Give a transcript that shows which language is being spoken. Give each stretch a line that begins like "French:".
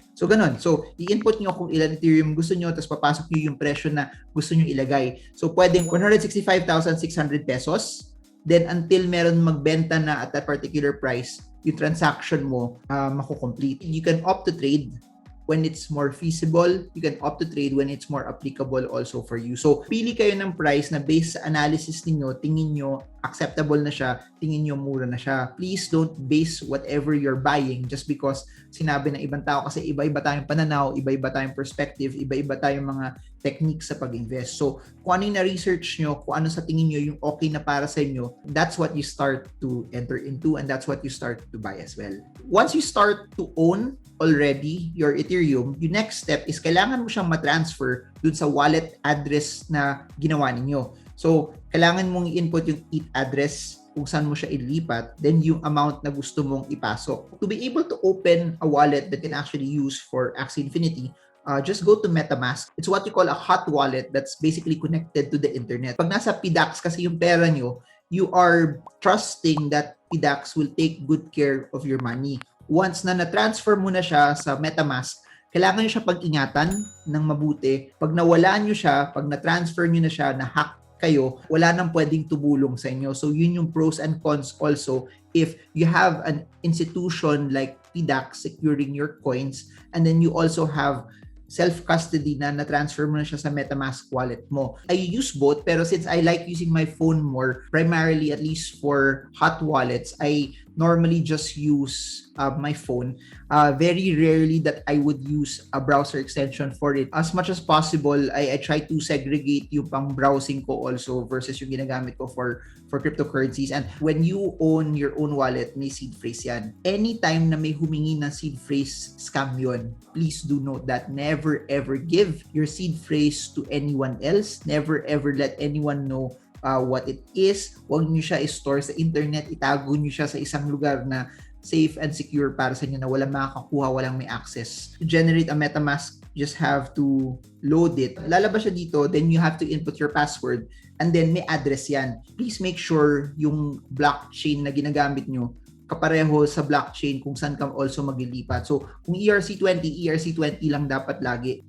Filipino: So, ganun. So, i-input nyo kung ilan Ethereum gusto nyo, tapos papasok nyo yung presyo na gusto nyo ilagay. So, pwedeng 165,600 pesos. Then, until meron magbenta na
English: at that particular price,
Filipino: yung transaction mo makukomplete.
English: You can opt to trade when it's more feasible. You can opt to trade when it's more applicable also for you.
Filipino: So, pili kayo ng price na based sa analysis niyo, tingin nyo acceptable na siya, tingin nyo mura na siya.
English: Please don't base whatever you're buying just because
Filipino: sinabi ng ibang tao, kasi iba-iba tayong pananaw, iba-iba tayong perspective, iba-iba tayong mga techniques sa pag-invest. So, kung ano yung na-research nyo, kung ano sa tingin nyo yung okay na para sa inyo,
English: that's what you start to enter into and that's what you start to buy as well. Once you start to own already your Ethereum,
Filipino: yung next step is kailangan mo siyang matransfer dun sa wallet address na ginawa ninyo. So, kailangan mong i-input yung ETH address kung saan mo siya ilipat, then yung amount na gusto mong ipasok.
English: To be able to open a wallet that can actually use for Axie Infinity, just go to MetaMask. It's what you call a hot wallet that's basically connected to the internet.
Filipino: Pag nasa PDAX kasi yung pera nyo,
English: you are trusting that PDAX will take good care of your money.
Filipino: Once na na-transfer mo na siya sa MetaMask, kailangan nyo siya pag-ingatan ng mabuti. Pag nawala nyo siya, pag na-transfer nyo na siya, na-hack kayo, wala nang pwedeng tumulong sa inyo.
English: So yun yung pros and cons also if you have an institution like PDAX securing your coins, and then you also have self-custody
Filipino: na na-transfer mo na siya sa MetaMask wallet mo.
English: I use both, pero since I like using my phone more, primarily at least for hot wallets, I normally just use my phone. Very rarely that I would use a browser extension for it. As much as possible, I try to segregate yung pang browsing ko also versus yung ginagamit ko for cryptocurrencies. And when you own your own wallet, may seed phrase yan.
Filipino: Anytime na may humingi ng seed phrase, scam yun.
English: Please do note that never ever give your seed phrase to anyone else. Never ever let anyone know what it is.
Filipino: Huwag nyo siya i-store sa internet. Itago nyo siya sa isang lugar na safe and secure para sa inyo na walang makakakuha, walang may access.
English: To generate a MetaMask, just have to load it.
Filipino: Lalabas siya dito,
English: then you have to input your password, and then may address yan.
Filipino: Please make sure yung blockchain na ginagamit nyo kapareho sa blockchain kung saan ka also maglilipat. So, kung ERC20 lang dapat lagi.